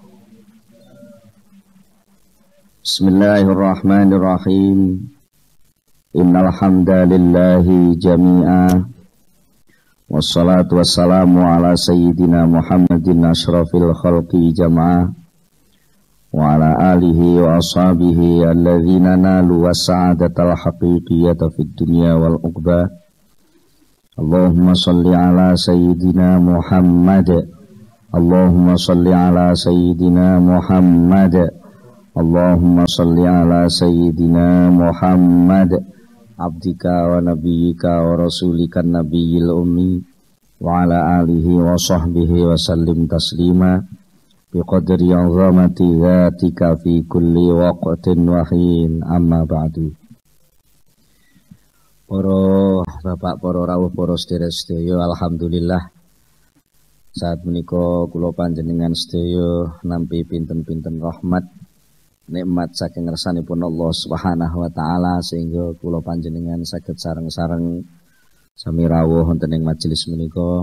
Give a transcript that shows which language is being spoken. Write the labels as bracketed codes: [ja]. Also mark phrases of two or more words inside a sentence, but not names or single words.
[ar] Bismillahirrahmanirrahim. إن الحمد لله جميعا. والصلاة والسلام على سيدنا محمد أشرف الخلق جمعا وعلى آله وأصحابه الذين نالوا السعادة الحقيقية في الدنيا والعقبى. اللهم صل على سيدنا محمد. اللهم صل على سيدنا محمد. اللهم صل على سيدنا محمد عبدك ونبيك ورسولك النبي الأمي وعلى آله وصحبه وسلم تسليما بقدر عظمة ذاتك في كل وقت وحين، أما بعد. [jv] Para bapak, para rawuh, para sedherek-sedherek, alhamdulillah saat menika kula panjenengan sedaya nampi pinten-pinten rahmat nikmat saking ngersanipun Allah [ar] سبحانه وتعالى [jv] sehingga kula panjenengan saged sareng-sareng sami rawuh wonten ing majelis menika.